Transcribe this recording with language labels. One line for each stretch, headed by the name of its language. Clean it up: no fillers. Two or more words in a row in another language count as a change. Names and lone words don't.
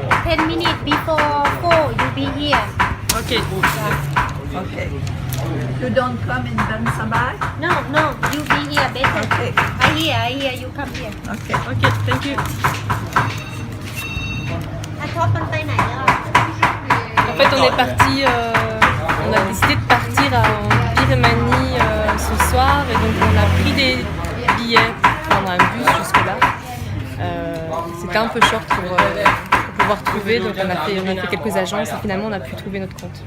English: 10 minutes before 4, you be here. Ok. Okay. You don't come in Ben Sabah? No, you be here better. Okay. I hear, you come here. Okay. Ok, thank you.
Thai: ถ้าชอบมันไปไหนอ่ะ
French: En fait, on est parti, on a décidé de partir en Birmanie ce soir et donc on a pris des billets pour prendre un bus jusque-là. C'était un peu short pour pouvoir trouver, donc on a fait quelques agences et finalement on a pu trouver notre compte.